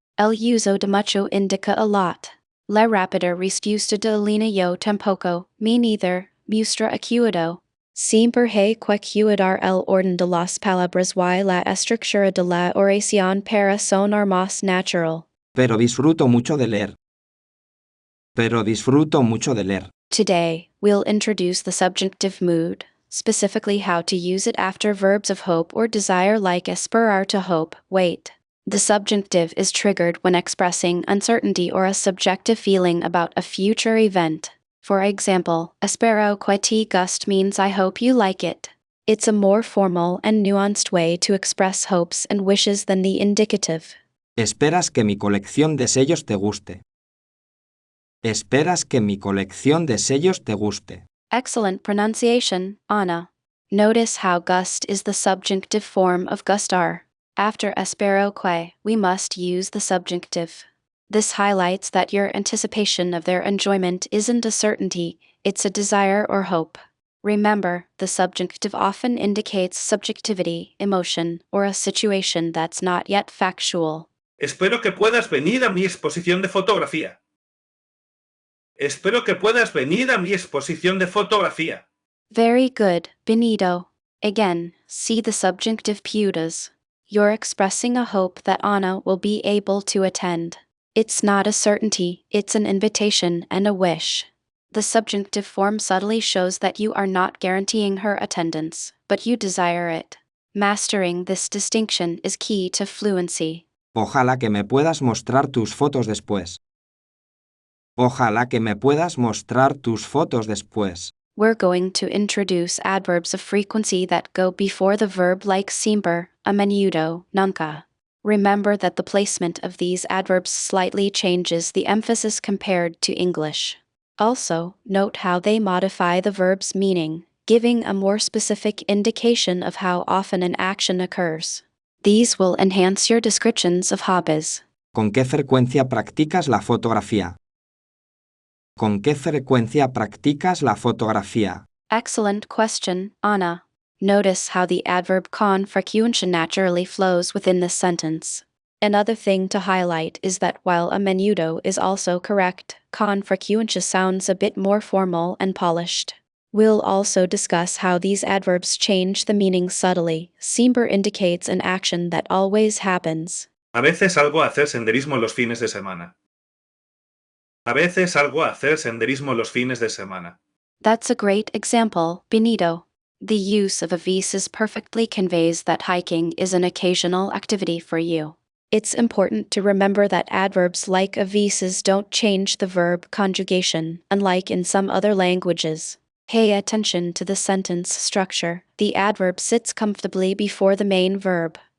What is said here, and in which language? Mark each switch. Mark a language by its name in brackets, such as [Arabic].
[Spanish] El uso de mucho indica [English] a lot. [Spanish] La rápida respuesta de Elena yo tampoco, [English] me neither, [Spanish] muestra acuerdo. Siempre hay que cuidar el orden de las palabras y la estructura de la oración para sonar más natural. Pero disfruto mucho de leer. Pero disfruto mucho de leer. [English] Today, we'll introduce the subjunctive mood, specifically how to use it after verbs of hope or desire like esperar to hope, wait. The subjunctive is triggered when expressing uncertainty or a subjective feeling about a future event. For example, [Spanish] espero que te guste [English] means I hope you like it. It's a more formal and nuanced way to express hopes and wishes than the indicative. [Spanish] Esperas que mi colección de sellos te guste. Esperas que mi colección de sellos te guste. [English] Excellent pronunciation, Anna. Notice how gust is the subjunctive form of gustar. After espero que, we must use the subjunctive. This highlights that your anticipation of their enjoyment isn't a certainty, it's a desire or hope. Remember, the subjunctive often indicates subjectivity, emotion, or a situation that's not yet factual. [Spanish] Espero que puedas venir a mi exposición de fotografía. Espero que puedas venir a mi exposición de fotografía. [English] Very good, Benito. Again, see the subjunctive putas. You're expressing a hope that Anna will be able to attend. It's not a certainty, it's an invitation and a wish. The subjunctive form subtly shows that you are not guaranteeing her attendance, but you desire it. Mastering this distinction is key to fluency. [Spanish] Ojalá que me puedas mostrar tus fotos después. Ojalá que me puedas mostrar tus fotos después. [English] We're going to introduce adverbs of frequency that go before the verb like siempre, a menudo, nunca. Remember that the placement of these adverbs slightly changes the emphasis compared to English. Also, note how they modify the verb's meaning, giving a more specific indication of how often an action occurs. These will enhance your descriptions of hobbies. [Spanish] ¿Con qué frecuencia practicas la fotografía? ¿Con qué frecuencia practicas la fotografía? [English] Excellent question, Anna. Notice how the adverb con frecuencia naturally flows within this sentence. Another thing to highlight is that while a menudo is also correct, con frecuencia sounds a bit more formal and polished. We'll also discuss how these adverbs change the meaning subtly. Siempre indicates an action that always happens. [Spanish] A veces salgo a hacer senderismo los fines de semana. A veces salgo a hacer senderismo los fines de semana. [English] That's a great example, Benito. The use of a veces perfectly conveys that hiking is an occasional activity for you. It's important to remember that adverbs like a veces don't change the verb conjugation, unlike in some other languages. Pay attention to the sentence structure. The adverb sits comfortably before the main verb.